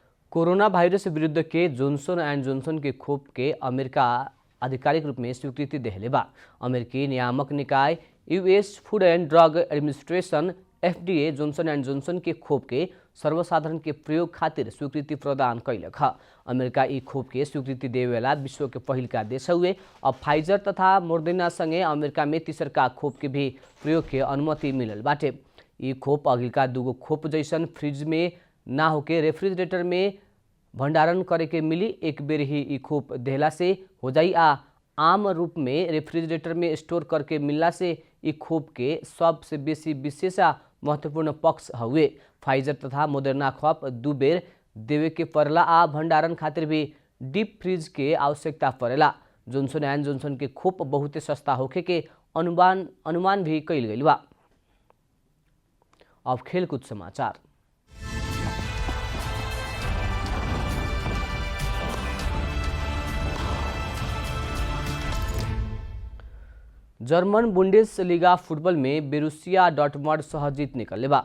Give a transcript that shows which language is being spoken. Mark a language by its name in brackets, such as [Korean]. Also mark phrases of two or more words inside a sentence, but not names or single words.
[Bhojpuri] कोरोना वायरस विरुद्ध के जॉनसन एंड जॉनसन के खोप के अमेरिका आधिकारिक रूप में स्वीकृति देहले बा। अमेरिकी नियामक निकाय यूएस फूड एंड ड्रग एडमिनिस्ट्रेशन FDA जॉनसन एंड जॉनसन के खोप के सर्वसाधारण के प्रयोग खातिर स्वीकृति प्रदान कैलक ह। अमेरिका ई खोप के स्वीकृति देवेला विश्व के पहिल का देश हुए। अब फाइजर तथा मोडर्ना संगे अमेरिका में तीसरका खोप के भी प्रयोग के अनुमति मिलल बाटे। ई खोप अगिलका दूगो खोप जैसन फ्रिज में ना होके रेफ्रिजरेटर में भंडारण करे के मिली। एक बेर ही ई खोप देहला से हो जाई आ आम रूप में रेफ्रिजरेटर में स्टोर करके मिलला से ई खोप के सबसे बेसी विशेष आ महत्वपूर्ण पक्ष हुए। फाइजर तथा मोडर्ना खोप दू बेर देवे के पड़ला आ भंडारण खातिर भी [English] deep freeze [Bhojpuri] के आवश्यकता पड़ेला। जॉनसन एंड जॉनसन के खोप बहुते सस्ता होखे के अनुमान भी कइल गइल बा। अब खेलकूद समाचार। जर्मन बुंडेसलीगा फुटबॉल में बोरुसिया डॉर्टमंड सह जीत निकलले बा।